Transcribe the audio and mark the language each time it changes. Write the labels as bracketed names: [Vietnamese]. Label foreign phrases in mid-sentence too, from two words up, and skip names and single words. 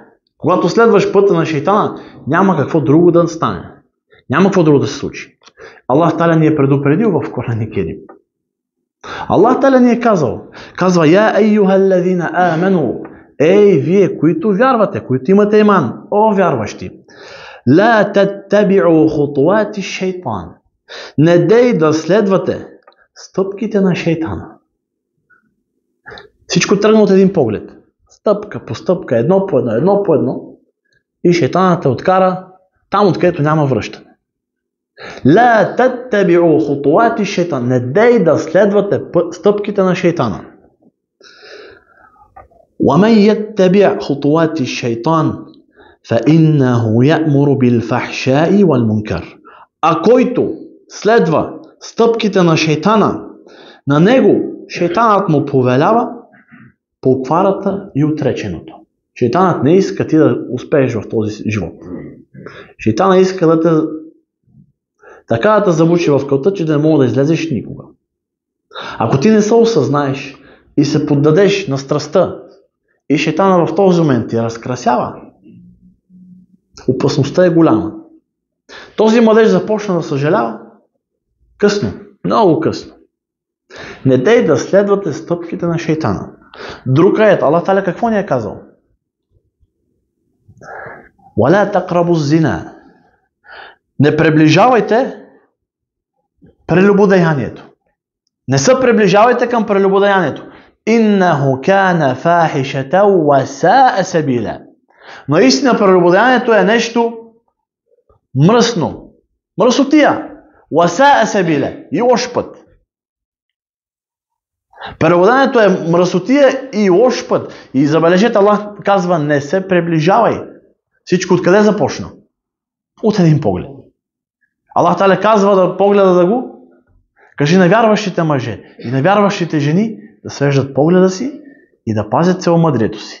[Bulgarian] Когато следваш пътя на шейтана, няма какво друго да стане. Няма какво друго да се случи. Аллах Таля ни е предупредил в Коран Керим. Аллах Таля ни е казва, [Arabic] يا أيها الذين آمنوا, [Bulgarian] ей вие, които вярвате, които имате иман, о вярващи, [Arabic] لا تتبعوا خطوات الشيطان. [Bulgarian] Не дей да следвате стъпките на шейтана. Всичко тръгна от един поглед. Стъпка по стъпка, едно по едно. И шейтанът те откара там, откъдето няма връщане. [Arabic] لا تتبعوا خطوات الشيطان. [Bulgarian] Не дей да следвате стъпките на шейтана. [Arabic] وَمَنْ يَتَّبِعْ خُطُوَاتِ الشَّيْطَانِ فَإِنَّهُ يَأْمُرُ بِالْفَحْشَاءِ وَالْمُنْكَرِ. [Bulgarian] А който следва стъпките на шейтана, на него шейтанът му повелява покварата и отреченото. Шейтанът не иска ти да успееш в този живот. Шейтанът иска да те забучи в кълта, че да не мога да излезеш никога. Ако ти не се осъзнаеш и се поддадеш на страстта и шейтана в този момент ти разкрасява, опасността е голяма. Този младеж започна да съжалява късно, много късно. Не дей да следвате стъпките на шейтана. Друг аят, Аллах Таля какво ни е казал? [Arabic] وَلَا تَقْرَبُوا الزِّنَا. [Bulgarian] Не приближавайте прелюбодеянието. Не се приближавайте към прелюбодеянието. [Arabic] إِنَّهُ كَانَ فَاحِشَةً وَسَاءَ سَبِيلًا. [Bulgarian] Наистина прелюбодеянието е нещо мръсно. Мръсотия. [Arabic] وَسَاءَ سَبِيلًا. [Bulgarian] И лош път. Прелюбодеянието е мръсотия и лош път. И забележете, Аллах казва, не се приближавай. Всичко откъде започна? От един поглед. Аллах Таля казва да погледа да го. Кажи на вярващите мъже и на вярващите жени да свеждат погледа си и да пазят целомъдрието си.